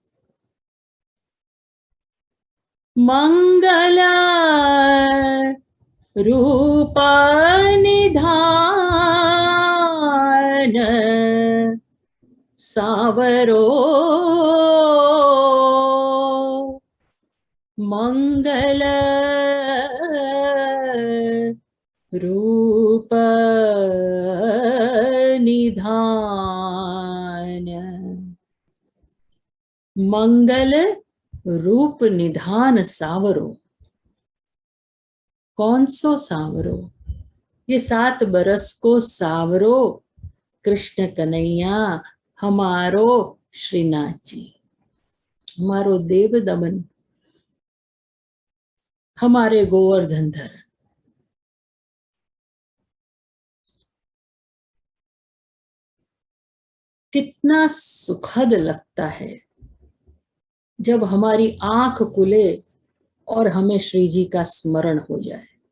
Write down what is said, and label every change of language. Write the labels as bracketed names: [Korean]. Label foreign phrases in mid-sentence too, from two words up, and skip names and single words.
[Braj] मंगल रूप निधान सावरो, मंगल रूप निधान. मंगल रूप निधान सावरो. [Hindi] कौन सो सावरो? ये 7 बरस को सावरो कृष्ण कन्हैया हमारो श्रीनाथ जी, हमारो देव दमन, हमारे गोवर्धन धर. कितना सुखद लगता है जब हमारी आंख खुले और हमें श्री जी का स्मरण हो जाए.